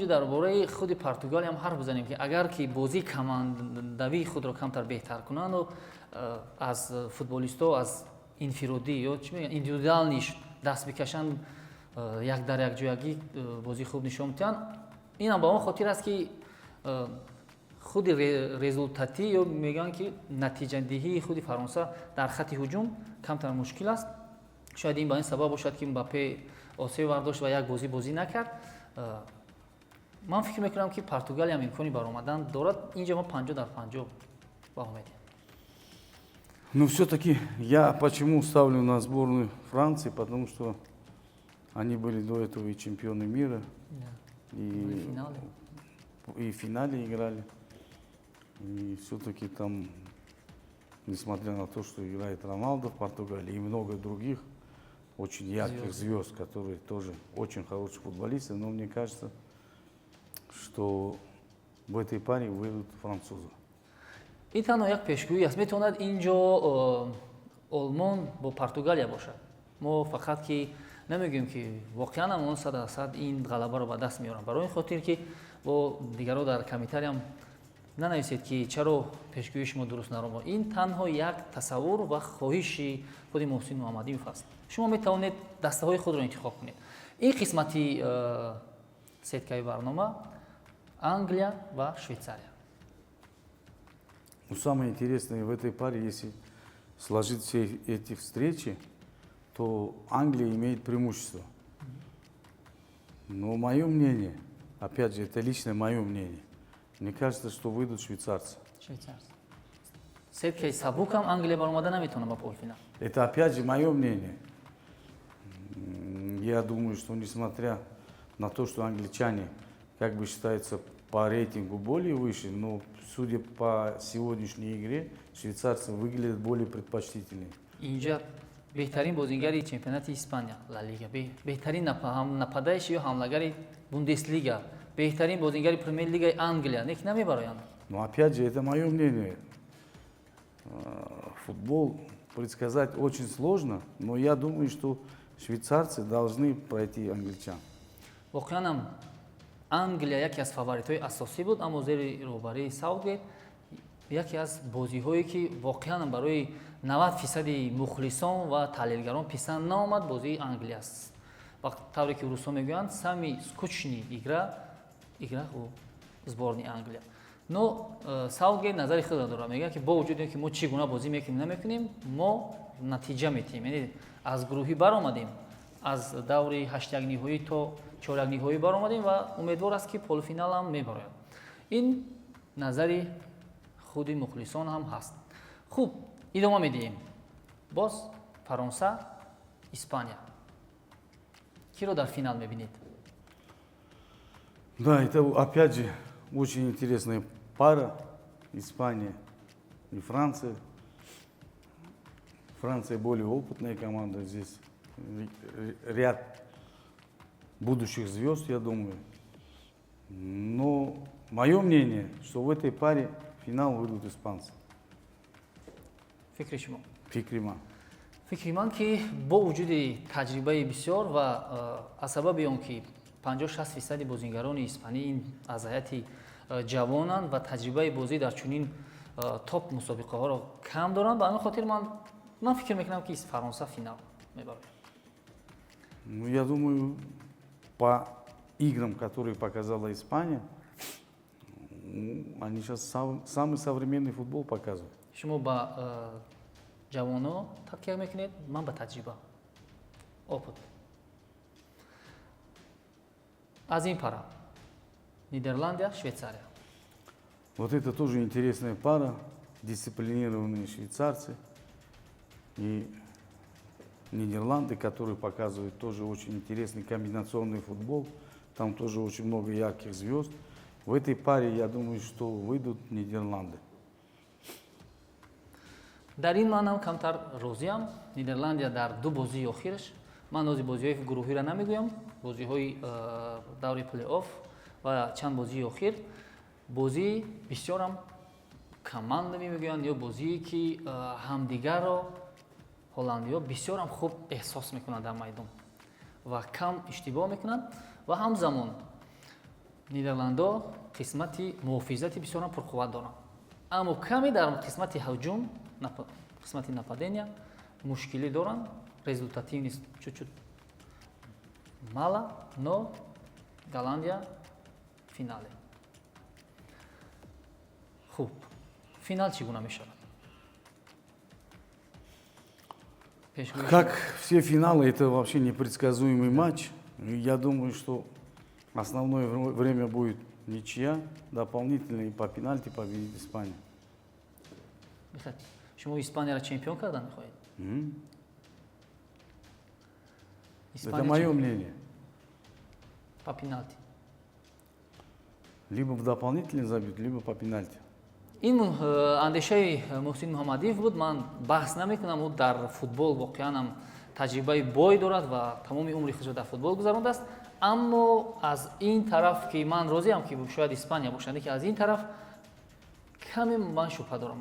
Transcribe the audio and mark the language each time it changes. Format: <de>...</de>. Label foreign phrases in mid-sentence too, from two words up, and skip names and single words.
<tg>дар бораи худи Португалия ҳам ҳарф бизанем ки агар ки бозии командавии худро камтар беҳтар кунанд, аз футболисто аз инфиродӣ ё чӣ мегӯянд индивидуал ниш даст бикашанд, як дар якҷоягӣ бозии хуб нишон медиҳанд, инам ба он хотир аст ки худи результатӣ ё мегӯянд ки натиҷадиҳии худи Фаронса дар хатти ҳуҷум камтар мушкил аст. Шояд ин ба ин сабаб бошад ки Мбаппе осеб бардошт ва як бозӣ накард. Ман фикр мекунам ки Португалия ҳам имкони баромадан дорад. Инҷа мо 50-50 баҳо медиҳем.</tg> <ru>Но все-таки я почему ставлю на сборную Франции, потому что они были до этого и чемпионы мира, и в финале играли. И все-таки там, несмотря на то, что играет Роналдо в Португалии и много других очень ярких звезд, которые тоже очень хорошие футболисты, но мне кажется, что в этой паре выйдут французы.</ru> <tg>ин танҳо як пешгӯӣ аст. Метавонад инҷо Олмон бо Португалия бошад. Мо фақат ки намегӯем ки воқеан ҳам 100% ин ғалабаро ба даст меорам. Барои ин хотир ки бо дигаро дар комментариям нанависед ки чаро пешгӯии шумо дуруст наромад. Ин танҳо як тасаввур ва хоҳиши худи Муҳсин Муҳаммадиев аст. Шумо метавонед дастаҳои худро интихоб кунед. Ин қисмати сеткаи барнома Англия ва Швейцария.</tg> <ru>Но самое интересное в этой паре, если сложить все эти встречи, то Англия имеет преимущество. Но мое мнение, опять же, это личное мое мнение, мне кажется, что выйдут швейцарцы.</ru> <tg>Сеткаи сабукам Англия баромада наметавонад ба полуфинал.</tg> <ru>Это опять же мое мнение. Я думаю, что несмотря на то, что англичане как бы считаются по рейтингу более выше, но судя по сегодняшней игре, швейцарцы выглядят более предпочтительными.</ru> <tg>Инҷа беҳтарин бозингари чемпионати Испания, Ла Лига, беҳтарин нападаиши ё ҳамлагари Бундеслига, беҳтарин бозингари Премьер-лигаи Англия нек намебароянд.</tg> <ru>Но опять же, это мое мнение. Футбол предсказать очень сложно, но я думаю, что швейцарцы должны пройти англичан.</ru> <tg>Воқеан ҳам Англия яке аз фаворитҳои асосӣ буд, аммо зери роҳбарии Саутгейт яке аз бозиҳое ки воқеан ҳам барои 90% мухлисон ва таҳлилгарон писанд наомад, бозии Англия аст. Ва тавре ки русҳо мегӯянд,</tg> <ru>сами скучни игра у сборни Англия.</ru> <tg>Но Саутгейт назари худро дорад, мегӯяд ки бо вуҷуди он ки мо чӣ гуна бозӣ мекунем намекунем, мо натиҷа метиҳем. Яъне аз гурӯҳӣ баромадем, аз даври ҳаштякниҳоӣ то чоракниҳоӣ баромадем ва умедвор аст ки полуфинал ҳам мебарояд. Ин назари худи мухлисон ҳам ҳаст. Хуб, идома медиҳем. Боз Фаронса Испания. Киро дар финал мебинед?</tg> <ru>Да, это опять же очень интересная пара. Испания и Франция. Франция более опытная команда. Здесь ряд будущих звезд, я думаю. Но мое мнение, что в этой паре в финал выйдут испанцы.</ru> <tg>Фикри шумо? Фикри ман. фикри ман ки бо вуҷуди таҷрибаи бисёр ва аз сабаби он ки 50-60% бозингарони испанӣ ин аз ҳайати ҷавонанд ва таҷрибаи бозӣ дар чунин топ мусобиқаҳоро кам доранд, ба ҳамин хотир ман фикр мекунам ки Фаронса финал мебарад.</tg> <ru>Ну, я думаю, по играм, которые показала Испания, они сейчас самый современный футбол показывают.</ru> <tg>шумо ба ҷавоно такя мекунед, ман ба таҷриба, опыт. Аз ин пара Нидерландия, Швейцария.</tg> <ru>Вот это тоже интересная пара, дисциплинированные швейцарцы и Нидерланды, которые показывают тоже очень интересный комбинационный футбол. Там тоже очень много ярких звезд. В этой паре, я думаю, что выйдут Нидерланды.</ru> <tg>дар ин маънам камтар розиам. Нидерландия дар ду бозии охираш, ман нози бозиҳои гурӯҳиро намегӯям, бозиҳои даври плей-офф ва чанд бозии охир, бозии бисёрам командавӣ мегӯянд ё бозие ки ҳамдигарро ҳолландиё бисёрам хуб эҳсос мекунанд дар майдон ва кам иштибоҳ мекунанд ва ҳамзамон Нидерландо қисмати муҳофизати бисёрам пурқувват доранд, аммо каме дар қисмати ҳуҷум, қисмати нападения мушкилӣ доранд, результатив нест,</tg> <ru>чуть-чуть мала, но Голландия финале.</ru> <tg>Хуб, финал чӣ гуна мешавад?</tg> <ru>Как все финалы, это вообще непредсказуемый матч. Я думаю, что основное время будет ничья, дополнительно и по пенальти победит Испания.</ru> <tg>Шумо Испанияро чемпион кардан мехоҳед?</tg> <ru>Это мое мнение. По пенальти. Либо в дополнительный забьют, либо по пенальти.</ru> <tg>ин андешаи Муҳсин Муҳаммадиев буд. Ман баҳс намекунам, ӯ дар футбол воқеан таҷрибаи бой дорад ва тамоми умри худро дар футбол гузарондааст. Аммо аз ин тараф ки ман розиам ки шояд Испания бошад, ки аз ин тараф каме ман шубҳа дорам.</tg>